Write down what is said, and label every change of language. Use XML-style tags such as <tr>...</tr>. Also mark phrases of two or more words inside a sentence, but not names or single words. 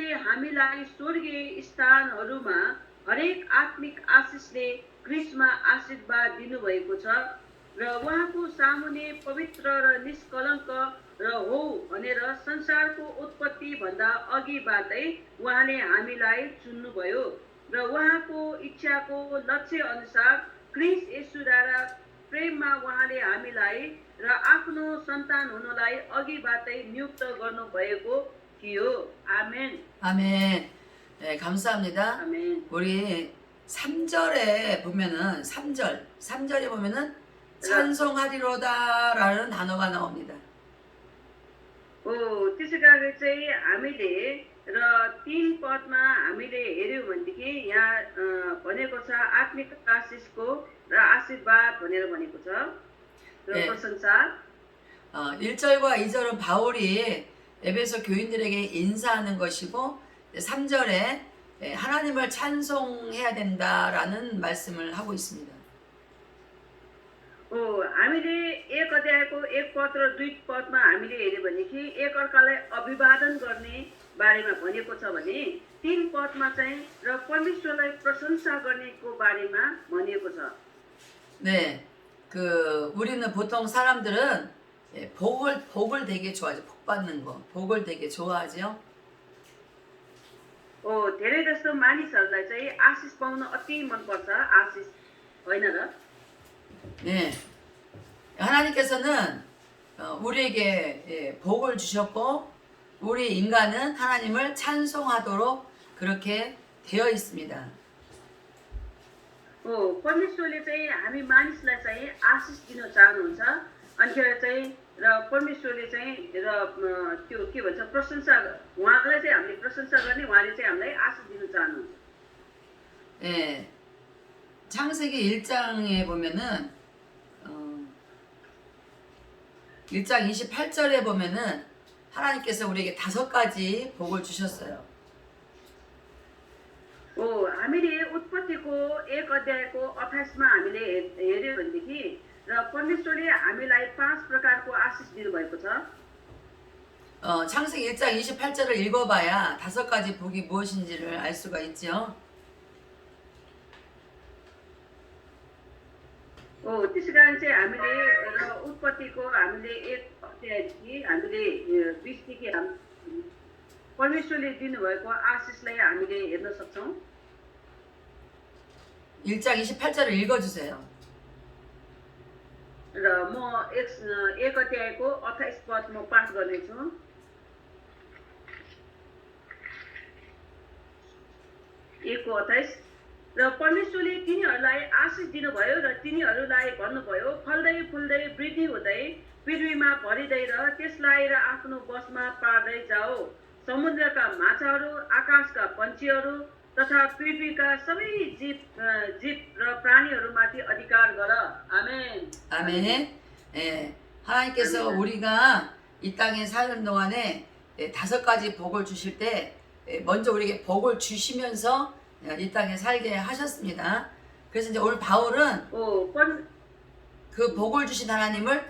<ne>हामीलाई स्वर्गीय स्थानहरूमा हरेक आत्मिक आशिषले क्रिस्टमा आशीर्वाद दिनुभएको छ र उहाँको सामुने पवित्र र निष्कलङ्क र हो भनेर संसारको उत्पत्ति भन्दा अघिबाटै उहाँले हामीलाई चुन्नुभयो र उहाँको इच्छाको लक्ष्य अनुसार क्रिस्ट येशूद्वारा प्रेममा उहाँले हामीलाई र आफ्नो सन्तान हुनलाई अघिबाटै नियुक्त गर्नुभएको थियो. आमेन.</ne> <ko>아멘. 네, 감사합니다. 아멘. 우리 3절에 보면은 3절에 보면은 찬송하리로다라는 단어가 나옵니다.</ko> <ne>त्यसै कारण चाहिँ हामीले र 3 पदमा हामीले हेर्यौँ भनेदेखि यहाँ भनेको छ आत्मिक आशिषको र आशीर्वाद भनेर भनेको छ र</ne> <ko>네.</ko> <ne>प्रशंसा.</ne> <ko>1절과 2절은 바울이 에베소 교인들에게 인사하는 것이고 3절에 하나님을 찬송해야 된다라는 말씀을 하고 있습니다.</ko> <ne>हामीले 1 अध्यायको 1 पद र 2 पदमा हामीले हेर्यो भनेदेखि एकअर्कालाई अभिवादन गर्ने बारेमा भनेको छ भने 3 पदमा चाहिँ र परमेश्वरलाई प्रशंसा गर्नेको बारेमा भनिएको छ.</ne> <ko>네, 우리는 보통 사람들은 복을 되게 좋아하죠. 복 받는 거, 복을 되게 좋아하죠.</ko> <ne>धेरै जस्तो मानिसहरूलाई चाहिँ आशिष पाउन अति मनपर्छ. आशिष होइन र?</ne> <ko>네, 하나님께서는 우리에게 복을 주셨고 우리 인간은 하나님을 찬송하도록 그렇게 되어 있습니다.</ko> <ne>परमेश्वरले चाहिँ हामी मानिसलाई चाहिँ आशिष दिन चाहनुहुन्छ. अनिखेर चाहिँ र परमेश्वरले चाहिँ र त्यो के भन्छ प्रशंसा, उहाँलाई चाहिँ हामीले प्रशंसा गर्ने, उहाँले चाहिँ हामीलाई आशिष दिन चाहनुहुन्छ.</ne> <ko>예, 창세기 1장에 보면은 1장 28절에 보면은 하나님께서 우리에게 5가지 복을 주셨어요.</ko> <ne>हामीले उत्पत्तिको 1 अध्यायको 28मा हामीले हेर्यो भनेदेखि र परमेश्वरले हामीलाई 5 प्रकारको आशिष दिनुभएको छ.</ne> <ko>창세기 1장 28절을 읽어봐야 5가지 복이 무엇인지를 알 수가 있죠.</ko> <ne>त्यसै कारण चाहिँ हामीले र उत्पत्तिको हामीले 1 अध्यायदेखि हामीले 20देखि परमेश्वरले दिनुभएको आशिषलाई हामीले हेर्न सक्छौँ.</ne> <ko>1장 28절을 읽어주세요.</ko> <ne>र म 1 अध्यायको 28 पद म पाठ गर्नेछु. 1:28 र परमेश्वरले तिनीहरूलाई आशिष दिनुभयो र तिनीहरूलाई भन्नुभयो, फल्दै फुल्दै वृद्धि हुँदै पृथ्वीमा भरिँदै र त्यसलाई र आफ्नो बसमा पार्दै जाओ. समुद्रका माछाहरू, आकाशका पन्छीहरू तथा पृथ्वीका सबै जीव र प्राणीहरूमाथि अधिकार गर आमेन</ne> <ko>아멘. 예, 하나님께서 우리가 이 땅에 사는 동안에 5가지 복을 주실 때 먼저 우리에게 복을 주시면서 이 땅에 살게 하셨습니다. 그래서 이제 오늘 바울은 ओ 그 복을 주신 하나님을</ko>